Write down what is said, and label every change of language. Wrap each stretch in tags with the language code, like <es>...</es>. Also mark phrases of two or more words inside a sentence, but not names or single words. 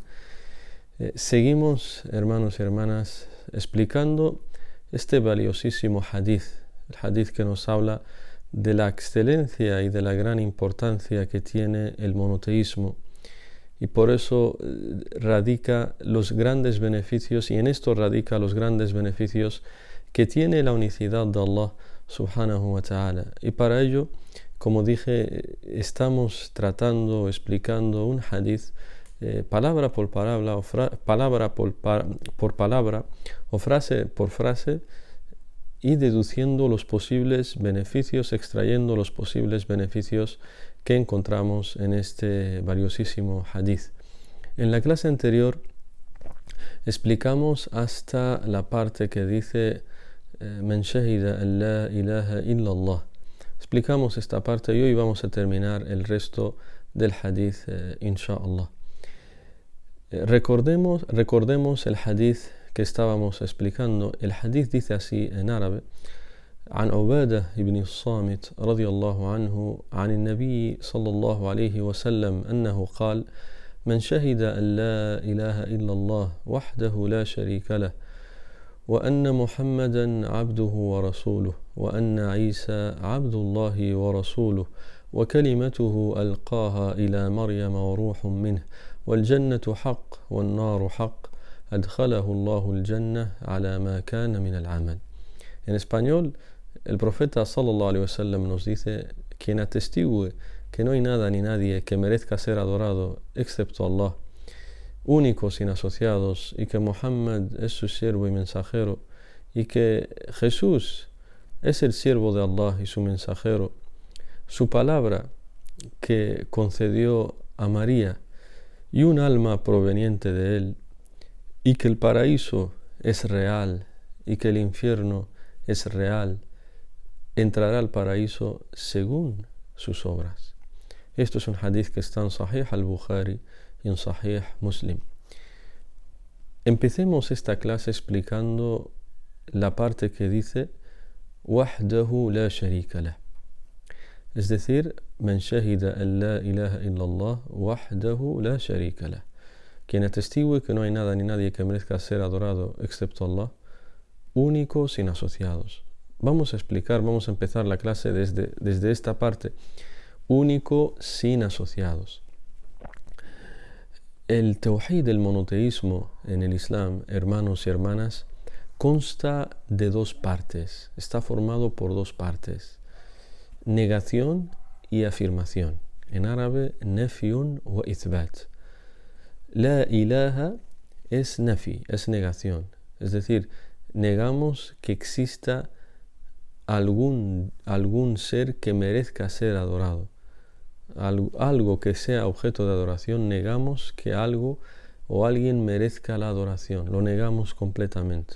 <es>Seguimos, hermanos y hermanas, explicando este valiosísimo hadith, el hadith que nos habla de la excelencia y de la gran importancia que tiene el monoteísmo. Y por eso radica los grandes beneficios, y en esto radica los grandes beneficios que tiene la unicidad de</es> <ar>الله سبحانه وتعالى.</ar> <es>Y para ello, como dije, estamos tratando, explicando un hadith palabra por palabra, o frase por frase, y deduciendo los posibles beneficios, extrayendo los posibles beneficios que encontramos en este valiosísimo hadith. En la clase anterior explicamos hasta la parte que dice</es> <ar>من شهد أن لا إله إلا الله.</ar> <es>Explicamos esta parte y hoy vamos a terminar el resto del hadith inshallah. Recordemos el hadith que estábamos explicando. El hadith dice así en árabe:</es> <ar>عن عبادة بن الصامت رضي الله عنه عن النبي صلى الله عليه وسلم أنه قال من شهد أن لا إله إلا الله وحده لا شريك له وأن محمدا عبده ورسوله وأن عيسى عبد الله ورسوله وكلمته ألقاها إلى مريم وروح منه والجنة حق والنار حق أدخله الله الجنة على ما كان من العمل.</ar> <es>En español, el profeta</es> <ar>صلى الله عليه وسلم</ar> <es>nos dice: quien atestigue que no hay nada ni nadie que merezca ser adorado excepto Allah, únicos sin asociados, y que Muhammad es su siervo y mensajero, y que Jesús es el siervo de Allah y su mensajero, su palabra que concedió a María y un alma proveniente de él, y que el paraíso es real y que el infierno es real, entrará al paraíso según sus obras. Esto es un hadith que está en Sahih al-Bukhari y en Sahih Muslim. Empecemos esta clase explicando la parte que dice</es> <ar>وحده لا شريك له,</ar> <es>es decir,</es> <ar>من شهد أن لا إله إلا الله وحده لا شريك له,</ar> <es>quien atestigue que no hay nada ni nadie que merezca ser adorado excepto Allah, único sin asociados. Vamos a empezar la clase desde esta parte: único sin asociados. El tawhid, el monoteísmo en el Islam, hermanos y hermanas, consta de dos partes, está formado por dos partes: negación y afirmación. En árabe,</es> <ar>نفي وإثبات. لا إله</ar> <es>es nafi, es negación, es decir, negamos que exista algún ser que merezca ser adorado, algo que sea objeto de adoración. Negamos que algo o alguien merezca la adoración, lo negamos completamente.</es>